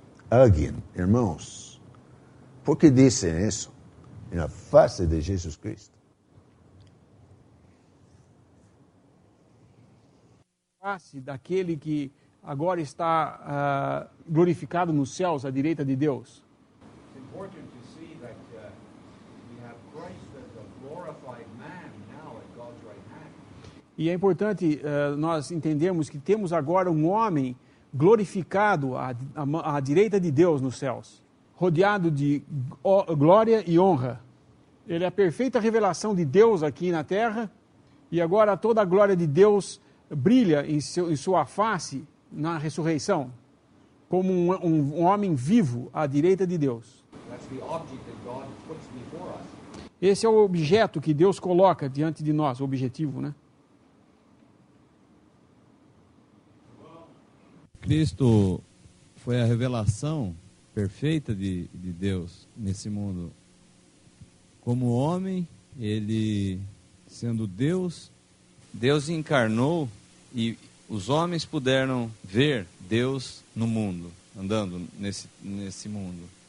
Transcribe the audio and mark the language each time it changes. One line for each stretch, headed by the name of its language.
Portuguese: Alguém, irmãos, por que dizem isso? Na face de Jesus Cristo. Face daquele que agora está glorificado nos céus à direita de Deus.
English: It's important to see that we have Christ as a glorified man now at God's right hand.
Portuguese: E é importante nós entendermos que temos agora um homem glorificado à direita de Deus nos céus, rodeado de glória e honra. Ele é a perfeita revelação de Deus aqui na terra, e agora toda a glória de Deus brilha em sua face na ressurreição, como um homem vivo à direita de Deus.
English: That's the object that God puts before us.
Portuguese: Esse é o objeto que Deus coloca diante de nós, o objetivo, né? Cristo foi a revelação perfeita de Deus nesse mundo. Como homem, ele, sendo Deus, Deus encarnou e os homens puderam ver Deus no mundo, andando nesse mundo.